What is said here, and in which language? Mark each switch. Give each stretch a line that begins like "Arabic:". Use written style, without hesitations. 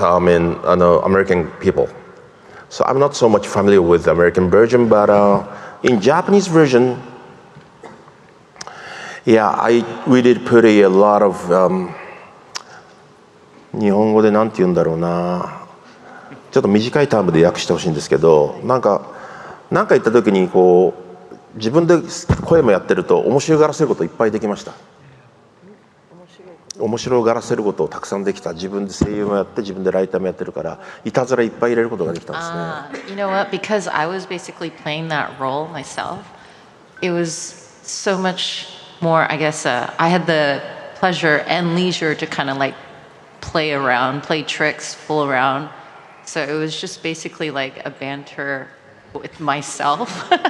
English: I mean, American people. So I'm not so much familiar with the American version, but in Japanese version. Yeah, we did put a lot of
Japanese: 日本語でなんて言うんだろうな、ちょっと短いタームで訳してほしいんですけど、なんか言った時にこう自分で声もやってると面白がらせることいっぱいできました。面白がらせることをたくさんできた。自分で声優もやって自分でライターもやってるからいたずらいっぱい入れることができたんですね。
English: You know what? Because I was basically playing that role myself, it was so much more, I guess, I had the pleasure and leisure to kind of like play around, play tricks, fool around. So it was just basically like a banter with myself.